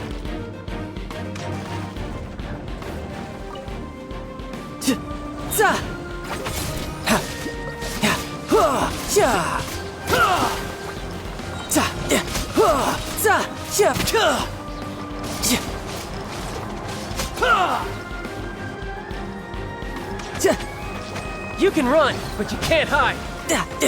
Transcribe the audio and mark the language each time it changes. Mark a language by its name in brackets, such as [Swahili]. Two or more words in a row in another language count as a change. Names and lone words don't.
[English] Ja! Za! Ha! Ya! Ha! Ja! Ha! Za! Ya! Ha! Za! Ya! Ha! Ja! Ha! Ja! You can run, but you can't hide.